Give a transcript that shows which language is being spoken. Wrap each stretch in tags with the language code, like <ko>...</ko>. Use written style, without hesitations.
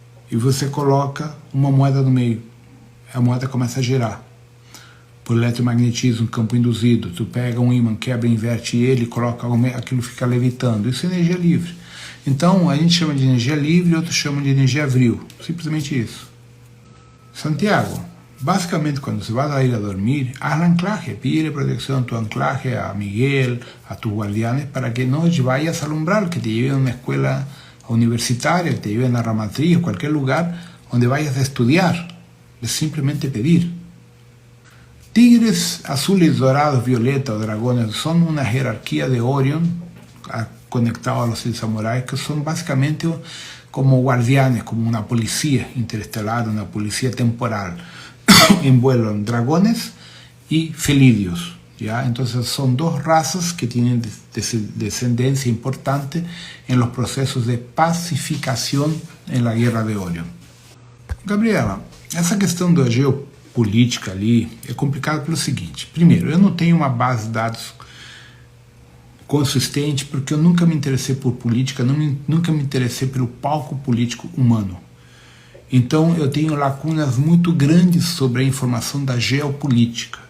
<pt>E você coloca uma moeda no meio, a moeda começa a girar. Por eletromagnetismo, campo induzido, tu pega um ímã, quebra, inverte ele, coloca aquilo, fica levitando. Isso é energia livre. Então, a gente chama de energia livre, outros chamam de energia vril. Simplesmente isso.</pt> <es>Santiago,</es> <pt>basicamente, quando você vai a ir a dormir,</pt> <es>haz la anclaje, pide protección a tu anclaje, a Miguel, a tus guardianes, para que no vayas a alumbrar, que te lleven a una escuela universitaria, que te lleven a Ramatriz, cualquier lugar donde vayas a estudiar. Es simplemente pedir. Tigres azules, dorados, violeta o dragones son una jerarquía de Orion conectado a los samuráis, que son básicamente como guardianes, como una policía interestelar, una policía temporal. En vuelo en dragones y felidios, ¿ya? Entonces son dos razas que tienen descendencia importante en los procesos de pacificación en la guerra de Orion.</es> <pt>Gabriela, essa questão da geopolítica ali é complicada pelo seguinte: primeiro, eu não tenho uma base de dados consistente porque eu nunca me interessei por política, nunca me interessei pelo palco político humano. Então eu tenho lacunas muito grandes sobre a informação da geopolítica.</pt>